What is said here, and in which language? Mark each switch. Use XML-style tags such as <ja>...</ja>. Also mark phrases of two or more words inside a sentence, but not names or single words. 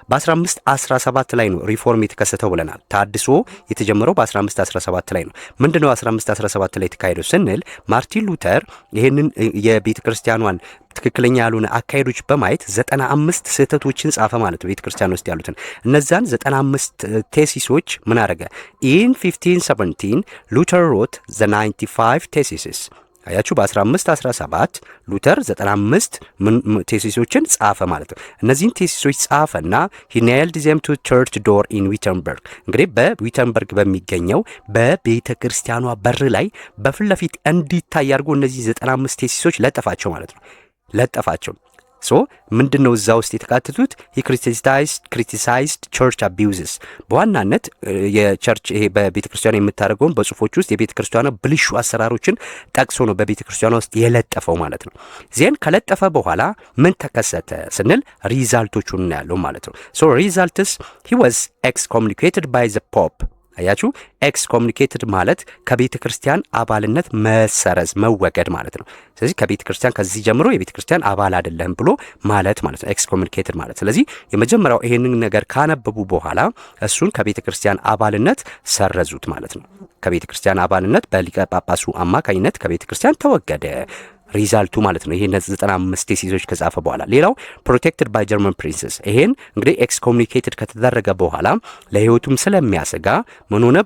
<am>በ1517 ላይ ነው ሪፎርም የተከሰተው ብለናል። ታድሶ የተጀመረው በ1517 ላይ ነው። ምንድነው 1517 ላይ የተካሄደው ስንል ማርቲን ሉተር ይሄንን የቤተ ክርስቲያኗን ትክክለኛ ያልሆነ አካሄዶች በማየት 95 ስህተቶችን ጻፈ ማለት ነው። ቤተ ክርስቲያን ውስጥ ያሉትን እነዛን 95 ቴሲሶች ምን አረገ?</am> <en>in 1517 Luther wrote the 95 thesis።</en> <am>አያችሁ በ1517 ሉተር 95 ቴሲሶችን ጻፈ ማለት ነው። እነዚህን ቴሲሶች ጻፈና</am> <en>he nailed them to church door in Wittenberg</en> <am>እንግዲህ በዊተንበርግ በሚገኘው በቤተ ክርስቲያኗ በር ላይ በፊት ለፊት እንዲታይ አድርጎ እነዚህ 95 ቴሲሶች ለጠፋቸው ማለት ነው። ለጠፋቸው ሶ ምንድነው እዛ ውስጥ የተካተቱት?</am> <en>criticized church abuses</en> <am>በዋናነት የቸርች ይሄ በቤተ ክርስቲያኗ የምታደርገውን በጽሁፎች ውስጥ የቤተ ክርስቲያኗ ብልሹ አሰራሮችን ጠቅሶ ነው በቤተ ክርስቲያኗ ውስጥ የለጠፈው ማለት ነው። ዜን ከለጠፈ በኋላ ምን ተከሰተ ስንል ሪዛልቶቹን እናያለን ማለት ነው።</am> <en>so results he was excommunicated by the pope</en> <am>አያችሁ ኤክስኮሙኒኬትድ ማለት ከቤተ ክርስቲያን አባልነት መሰረዝ መወገድ ማለት ነው። ስለዚህ ከቤተ ክርስቲያን ከዚህ ጀምሮ የቤተ ክርስቲያን አባል አይደለም ብሎ ማለት ነው ኤክስኮሙኒኬትድ ማለት። ስለዚህ የመጀመሪያው ይሄንን ነገር ካነበቡ በኋላ እሱን ከቤተ ክርስቲያን አባልነት ሰረዙት ማለት ነው። ከቤተ ክርስቲያን አባልነት በሊቀ ጳጳሱ አማካኝነት ከቤተ ክርስቲያን ተወገደ። ሪዛልቱ ማለት ነው። ይሄን 95 ቴሲሶች ከጻፈ በኋላ ሌላው</am> <en>protected by German princes</en> <am>ይሄን እንግዲህ ኤክስኮሙኒኬትድ ከተደረገ በኋላ ለህይወቱም ስለሚያሰጋ ምን ሆነ?</am>